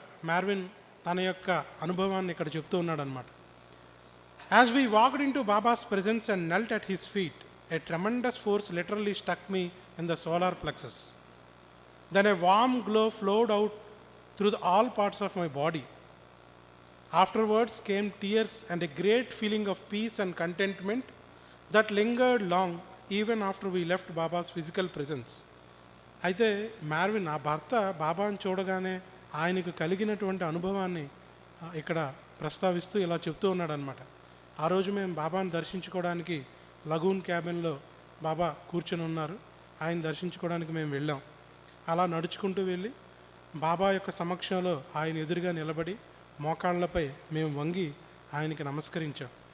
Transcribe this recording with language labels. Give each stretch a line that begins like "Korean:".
Telugu: మ్యార్విన్ తన యొక్క అనుభవాన్ని ఇక్కడ చెప్తూ ఉన్నాడనమాట.
English: As we walked in to Baba's presence and knelt at his feet, a tremendous force literally struck me in the solar plexus. Then a warm glow flowed out through all parts of my body. Afterwards came tears and a great feeling of peace and contentment that lingered long even after we left Baba's physical presence.
Telugu: అయితే మ్యార్విన్ ఆ భర్త బాబాను చూడగానే ఆయనకు కలిగినటువంటి అనుభవాన్ని ఇక్కడ ప్రస్తావిస్తూ ఇలా చెప్తూ ఉన్నాడనమాట. ఆ రోజు మేము బాబాను దర్శించుకోవడానికి లగూన్ క్యాబిన్లో బాబా కూర్చొని ఉన్నారు. ఆయన దర్శించుకోవడానికి మేము వెళ్ళాం. అలా నడుచుకుంటూ వెళ్ళి బాబా యొక్క సమక్షంలో ఆయన ఎదురుగా నిలబడి మోకాళ్ళపై మేము వంగి ఆయనకి నమస్కరించాం.